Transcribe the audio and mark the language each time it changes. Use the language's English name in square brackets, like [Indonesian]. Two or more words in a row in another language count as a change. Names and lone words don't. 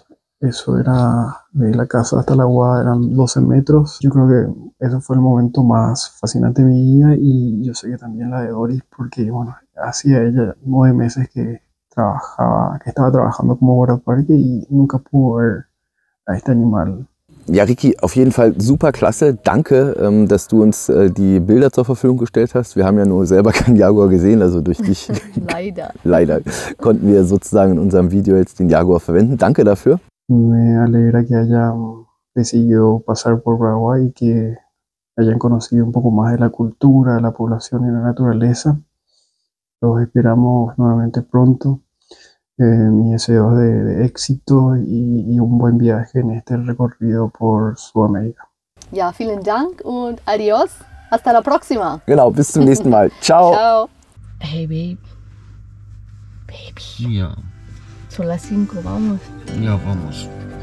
[Spanish] Eso era de la casa hasta la aguada, eran 12 metros. Yo creo que ese fue el momento más fascinante de mi vida, y yo sé que también la de Doris, porque bueno, hacía ella 9 meses que estaba trabajando como guardaparque y nunca pudo ver a este animal. [German] Ja, Ricky, auf jeden Fall super klasse. Danke, dass du uns die Bilder zur Verfügung gestellt hast. Wir haben ja nur selber keinen Jaguar gesehen, also durch dich leider konnten wir sozusagen in unserem Video jetzt den Jaguar verwenden. Danke dafür. [Spanish] Me alegra que hayan decidido pasar por Paraguay y que hayan conocido un poco más de la cultura, de la población y la naturaleza. Los esperamos nuevamente pronto. Mi deseo de éxito y un buen viaje en este recorrido por Sudamérica. [German] Ja, vielen Dank und adios. [Spanish] Hasta la próxima. [German] Genau, bis zum nächsten Mal. Ciao. [English] Ciao. Hey, Baby. [German] Ja, [Spanish] Son las 5, vamos. ja, vamos.